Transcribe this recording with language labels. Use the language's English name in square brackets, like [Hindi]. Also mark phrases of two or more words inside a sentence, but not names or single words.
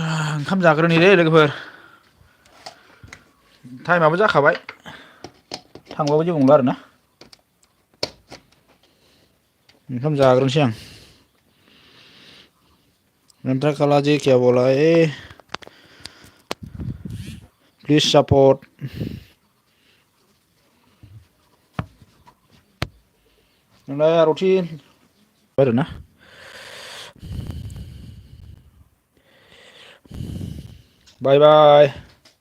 [Bodo] ओंखाम जाग्रोनि दै लोगोफोर टाइमाबो जाखाबाय थांबाबो जेबो नंला आरोना ओंखाम जाग्रोनोसै आं एंट्रा काला जी [Hindi] क्या बोला [English] please support [Bodo] नोंलाय आरथि आरोना [English] bye bye